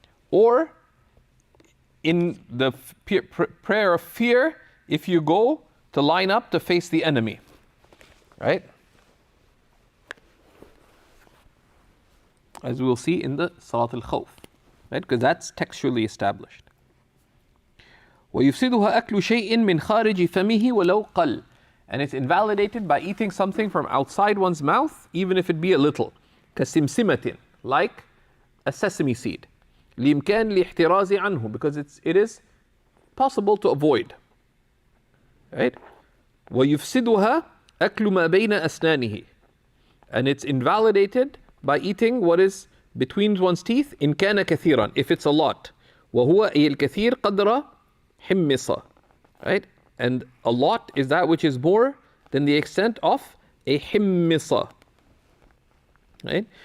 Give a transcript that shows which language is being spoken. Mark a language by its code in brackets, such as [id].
[en] Or in the prayer of fear, if you go to line up to face the enemy, right? As we'll see in the Salat al-Khawf, right? Because that's textually established. [ar] ويفسدها أكل شيء من خارج فمه ولو قل. [en] And it's invalidated by eating something from outside one's mouth, even if it be a little. [ar] كسمسمة, [en] like a sesame seed. [ar] لإمكان الاحتراز عنه, [en] because it is possible to avoid. Right? [ar] ويفسدها أكل ما بين أسنانه. [en] And it's invalidated by eating what is between one's teeth, [ar] إن كان كثيرا, [en] if it's a lot. [ar] وهو أي الكثير قدر حمصة. Right? [en] And a lot is that which is more than the extent of a himmisa. Right?